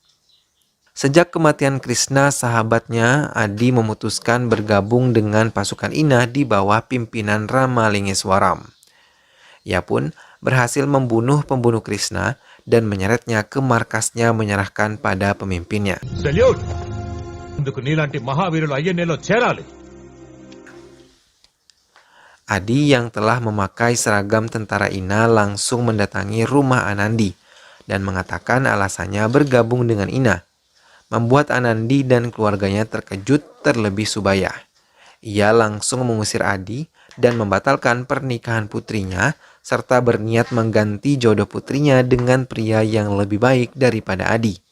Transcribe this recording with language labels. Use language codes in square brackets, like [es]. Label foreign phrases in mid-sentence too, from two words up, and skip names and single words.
[id] Sejak kematian Krishna, sahabatnya Adi memutuskan bergabung dengan pasukan Ina di bawah pimpinan Ramalingswaram. Ia pun berhasil membunuh pembunuh Krishna dan menyeretnya ke markasnya menyerahkan pada pemimpinnya. [te] ఇందుకు నీలాంటి మహావీరులు ఐఎన్ఏలో చేరాలి. [id] Adi yang telah memakai seragam tentara Ina langsung mendatangi rumah Anandi dan mengatakan alasannya bergabung dengan Ina. Membuat Anandi dan keluarganya terkejut terlebih Subaya. Ia langsung mengusir Adi dan membatalkan pernikahan putrinya serta berniat mengganti jodoh putrinya dengan pria yang lebih baik daripada Adi.